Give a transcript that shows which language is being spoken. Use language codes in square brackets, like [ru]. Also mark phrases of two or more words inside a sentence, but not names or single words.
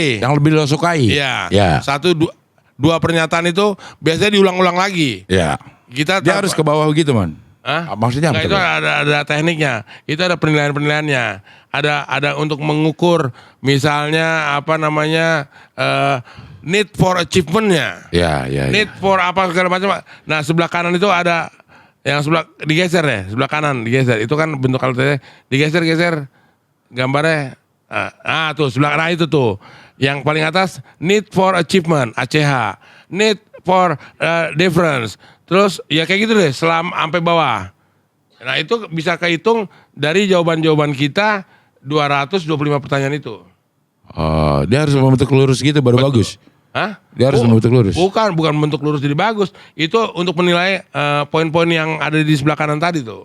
[id] Yang lebih lo sukai. Iya. Ya. Dua pernyataan itu biasanya diulang-ulang lagi. Iya. Dia harus ke bawah gitu Mon. Maksudnya apa? Itu ada tekniknya. Itu ada penilaian-penilaiannya. Ada untuk mengukur misalnya apa namanya [en] need for achievement- [id] nya. Ya. [en] Need for [id] apa segala macam. Nah, sebelah kanan itu ada yang sebelah digeser ya, sebelah kanan digeser. Itu kan bentuk alatnya digeser gambarnya. Tuh sebelah kanan itu tuh. Yang paling atas [en] need for achievement ACH. Need for difference. [id] Terus ya kayak gitu deh sampai bawah. Nah itu bisa kehitung dari jawaban-jawaban kita 225 pertanyaan itu. Dia harus membentuk lurus gitu baru bagus. Hah? Dia harus membentuk lurus. Bukan bentuk lurus jadi bagus. Itu untuk menilai poin-poin yang ada di sebelah kanan tadi tuh.